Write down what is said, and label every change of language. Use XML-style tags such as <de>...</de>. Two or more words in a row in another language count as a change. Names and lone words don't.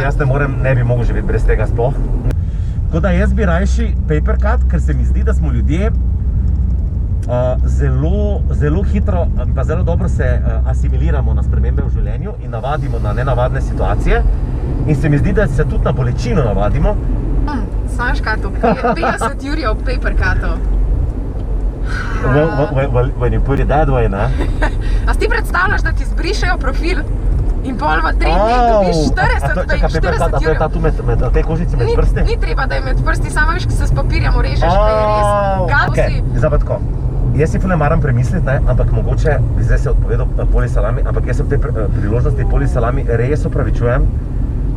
<sl>In jaz ne bi mogel živeti brez tega sploh. Tako da jaz bi rajši</sl> <en>paper cut,</en> <sl>ker se mi zdi, da smo ljudje zelo hitro in pa zelo dobro se asimiliramo na spremembe v življenju in navadimo na nenavadne situacije. In se mi zdi, da se tudi na bolečino navadimo. Znaš kaj to? 50 jurjev</sl> <en>paper cutov. When you put it that way,</en> <sl>ne? A si ti predstavljaš, da ti zbrišejo profil? In pol v 3 dneh dobiš 40 jurjev. A tu med te kožice med prsti? Ni treba, da je med prsti, samo veš, ki se s papirjem urežeš, pa je res. Ok, zdaj pa tako. Jaz si ne maram premisliti, ampak mogoče, zdaj se je odpovedal Poli Salami, ampak jaz se v tej priložnosti Poli Salami res opravičujem.</sl>